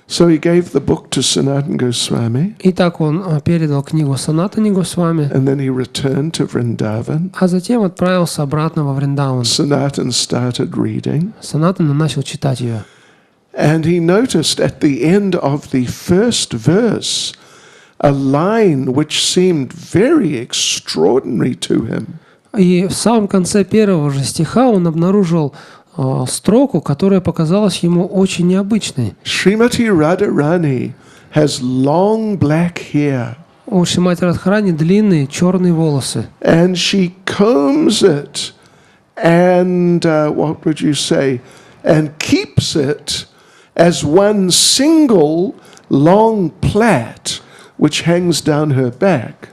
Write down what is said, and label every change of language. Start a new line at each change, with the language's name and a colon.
English: So he gave the book to Sanatana Goswami.
Russian: Итак, он передал книгу Санатане Госвами.
English: And then he returned to Vrindavan.
Russian: А затем отправился обратно во Вриндаван.
English: Sanatana started reading.
Russian: Санатана начал читать ее.
English: And he noticed at the end of the first verse a line which seemed very extraordinary to him.
Russian: И в самом конце первого же стиха он обнаружил строку, которая показалась ему очень необычной.
English: Srimati Radharani has long black hair.
Russian: У Шримати Радхарани длинные черные волосы.
English: And she combs it and, what would you say, and keeps it as one single long plait which hangs down her back.